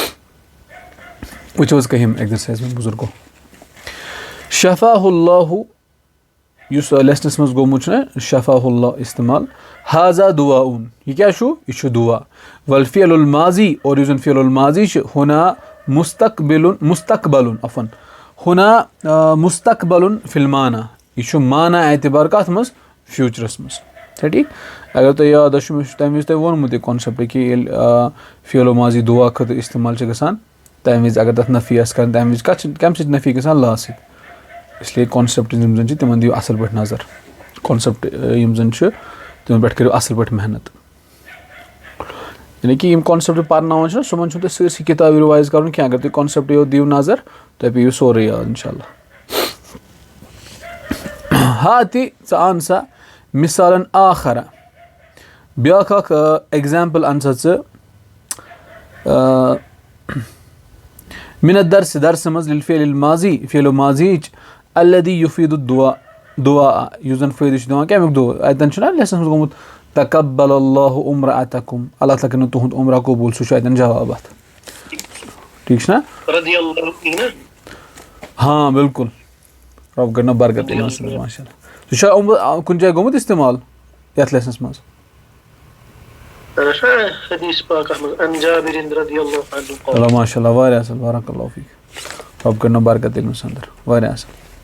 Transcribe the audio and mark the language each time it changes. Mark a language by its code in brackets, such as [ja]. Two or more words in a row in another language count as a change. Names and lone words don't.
[ks] وٕچھو حظ کٔہِم ایٚگزرسایز وۄنۍ بُزرگو [ar] شفاہ اللہ [ks] یُس لیسنس منٛز گوٚمُت چھُنہ [ar] شفاہ اللہ [ks] استعمال حاضا دُعاءُن یہِ کیٛاہ چھُ یہِ چھُ دُعا [ar] والفعل الماضی [ks] اور یُس زَن [ar] فعل الماضی [ks] چھُ ہُنا مُستقبلُن ہُنا مُستقبلُن [ar] فی المانا [ks] یہِ چھُ مانا اعتبار کَتھ منٛز فیوٗچرَس منٛز چھا ٹھیٖک اگر تۄہہِ یاد آسیو مےٚ چھُ تَمہِ وِزِ تۄہہِ ووٚنمُت یہِ کانسیپٹ کہِ ییٚلہِ فعل ماضی دُعا خٲطرٕ استعمال چھِ گژھان تَمہِ وِزِ اگر تَتھ نفی آسہِ کَرٕنۍ تَمہِ وِزِ کَمہِ سۭتۍ نفی گژھان لا سۭتۍ اِسلیے کانسیپٹ یِم زَن چھِ تِمن دِیِو اَصٕل پٲٹھۍ نظر کانسیپٹ یِم زَن چھِ تِمن پٮ۪ٹھ کٔرِو اَصٕل پٲٹھۍ محنت یعنی کہِ یِم کانسیپٹ پَرناوان چھِنہ صُبحن چھُنہٕ تۄہہِ سٲرسٕے کِتابہِ رِوایز کَرُن کینٛہہ اگر تُہۍ کانسیپٹ یوت دِیِو نظر تۄہہِ پیٚیو سورُے یاد [ar] اِنشاء اللہ [ks] ہا تہِ ژٕ اَن سا مِثالن آخرا بیٛاکھ اَکھ ایٚگزامپٕل اَن سا ژٕ [ar] مِن الدرس [ks] درسہٕ منٛز لِلفعل الماضی فعل ماضیٖچ [ar] الذی یُفیٖد دُعا [ks] یُس زَن فٲیدٕ چھُ دِوان کَمیُک دُعا اَتٮ۪ن چھُنہ لیسنَس منٛز گوٚمُت [ar] تقبل اللہ عمرأتکم [ks] اللہ تعالیٰ کٔرِنو تُہُنٛد عمرہ قبوٗل سُہ چھُ اَتٮ۪ن جواب اَتھ ٹھیٖک چھُنہ ہاں بِلکُل رۄب کٔرِنو برکت [ar] ماشاء اللہ [ks] سُہ چھا کُنہِ جایہِ گوٚمُت اِستعمال یَتھ لیسنَس منٛز چلو [ar] ماشاء اللہ [ks] واریاہ اَصٕل [ar] بارک اللہ فیٖک [ks] رۄب کٔرِنو برکت علمَس اَندر واریاہ اَصٕل